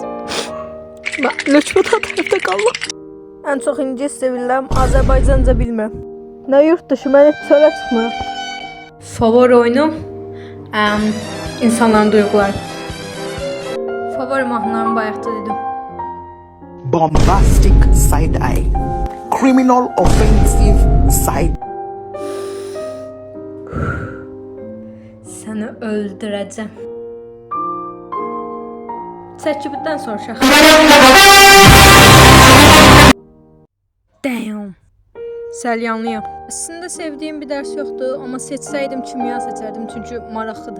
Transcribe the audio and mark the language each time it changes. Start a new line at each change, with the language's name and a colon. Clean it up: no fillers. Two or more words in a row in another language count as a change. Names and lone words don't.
Azerbaijani: Mən Löçbatan tərəfdə qalım. Ən çox ingiliscə bilirəm, Azərbaycanca bilmirəm. Nə
Turkish: yurt dışı,
Azerbaijani: mən heç çölə çıxmıram. Favori oyunum insanların duyğuları. Favori mahnılarımı bayaqda dedim.
English: Bombastic side eye. Criminal offensive side.
Azerbaijani: Səni öldürəcəm. Çəkibdən soruşaq. Damn. Səlyanlıyam. Əslində sevdiyim bir dərs yoxdur, amma seçsəydim kimya seçərdim çünki maraqlıdır.